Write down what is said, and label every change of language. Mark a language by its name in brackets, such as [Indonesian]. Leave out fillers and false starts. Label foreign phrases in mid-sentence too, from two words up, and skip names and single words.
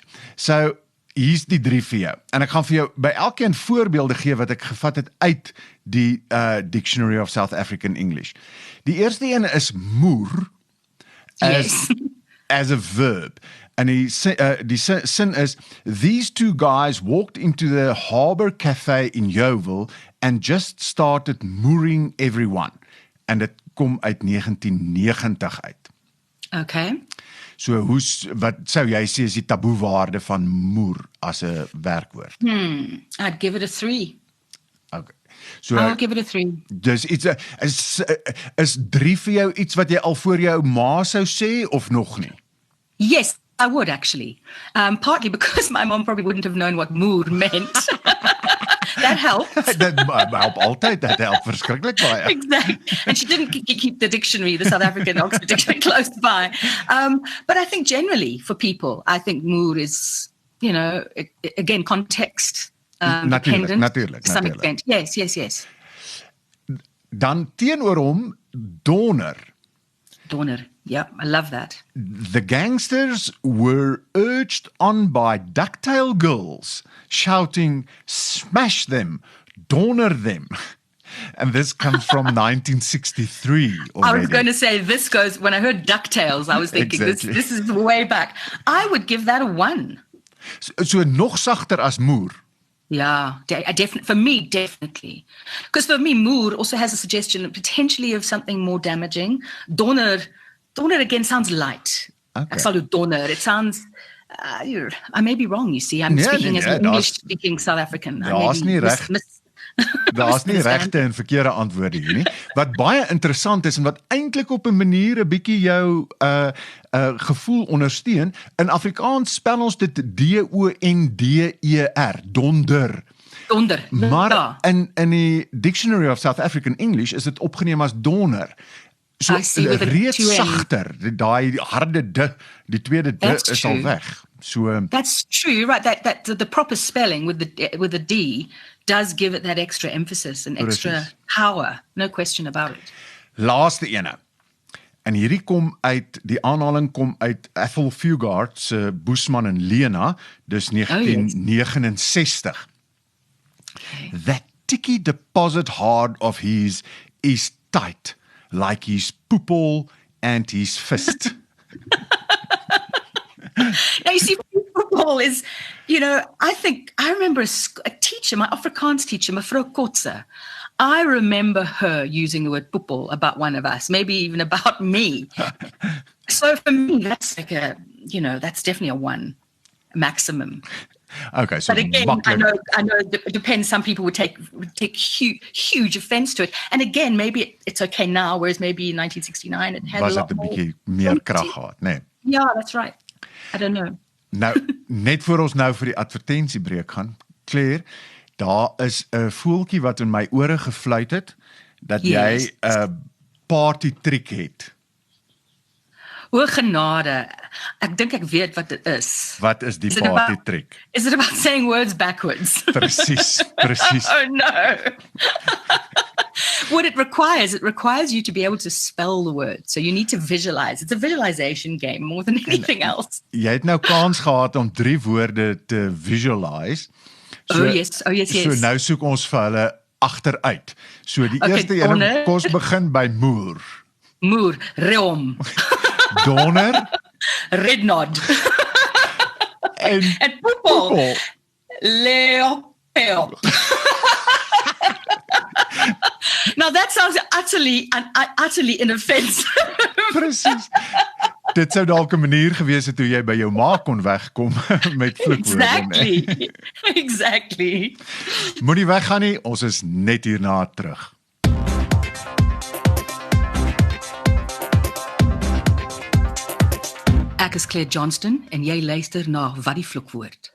[Afrikaans] So, hier's die 3 vir jou. En ek gaan vir jou by elkeen voorbeelde gee wat ek gevat het uit die Dictionary of South African English. Die eerste een is moer [English] as a verb. [Afrikaans] En die sin is, [English] these 2 guys walked into the Harbour Cafe in Yeovil and just started mooring everyone. [Afrikaans] En dit kom uit 1990 uit. Okay. So wat sou jy sê is die taboewaarde van moer as 'n werkwoord? [English] I'd give it a 3. Okay. So I'll give it a 3. [Afrikaans] dis iets is 3 vir jou iets wat jy al voor jou ma sou sê of nog nie? [English] Yes, I would actually. Partly because my mom probably wouldn't have known what moer meant. That helped. [Afrikaans] Dit help altyd, dit help verskriklik baie. [English] Exactly. And she didn't keep the dictionary, the South African Oxford Dictionary, close by. But I think generally for people, I think moer is, again, context dependent. [Afrikaans] Natuurlijk. [English] To some extent. Yes. [Afrikaans] Dan teenoor hom, donder. Donder. [English] Yeah, I love that. The gangsters were urged on by ducktail girls, shouting, "Smash them, donder them." And this comes from 1963 already. I was going to say, when I heard DuckTales, I was thinking, Exactly. this is way back. I would give that a 1. [Afrikaans] So nog sagter as moer. [English] Yeah, for me, definitely. Because for me, moer also has a suggestion potentially of something more damaging. Donder again sounds light. Okay. [Afrikaans] Ek sal jou donder. [English] It sounds, I may be wrong, you see. I'm speaking as an English-speaking South African. [Afrikaans] Daar's nie regte en verkeerde antwoorde hier nie. Wat baie interessant is en wat eintlik op 'n manier 'n bietjie jou gevoel ondersteun, in Afrikaans spel ons dit D-O-N-D-E-R, donder. Donder. Maar in die Dictionary of South African English is dit opgeneem as donder. So reeds sagter, daai harde d, die tweede d is al weg. [English] So that's true. You're right. That the proper spelling with the D does give it that extra emphasis and extra power. No question about it. [Afrikaans] Laaste ene. En hierdie die aanhaling kom uit Ethel Fugard se Boesman en Lena, dis 1969. [English] Okay. That ticky deposit hard of his is tight, like his poopel and his fist. Now, you see, football is, I remember a teacher, my Afrikaans teacher, Mevrou Kotze. I remember her using the word poepel about one of us, maybe even about me. So for me, that's like that's definitely a 1 maximum. Okay, so but again, I know it depends. Some people would take huge offense to it. And again, maybe it's okay now, whereas maybe in 1969 it had a lot more. [Afrikaans] Was dit 'n bietjie meer krag gehad, nee? [English] Yeah, that's right. I don't know. [Afrikaans] Nou, net voor ons nou vir die advertensiebreek gaan, Claire, daar is 'n voeltjie wat in my ore gefluit het, dat jy 'n [English] party trick [Afrikaans] het. O genade, ek dink ek weet wat dit is. Wat is die [English] party trick? Is it about saying words backwards? [Afrikaans] Presies. [English] Oh no. What it requires you to be able to spell the word. So you need to visualize. It's a visualization game more than anything else. [Afrikaans] Jy het nou kans gehad om 3 woorde te visualize. [English] So, yes. [Afrikaans] So nou soek ons vir hulle agteruit. So die eerste een, kom ons begin by moer. Moer, reom. Donder. Rednod. En poepel. Leopel. [English] Now that sounds utterly inoffensive. [Afrikaans] Presies. Dit sou dalk 'n manier gewees het hoe jy by jou ma kon wegkom met vloekwoorde. [English] Exactly. [Afrikaans] Moenie weggaan nie, ons is net hierna terug. Ek is Claire Johnston en jy luister na Wat die vloekwoord.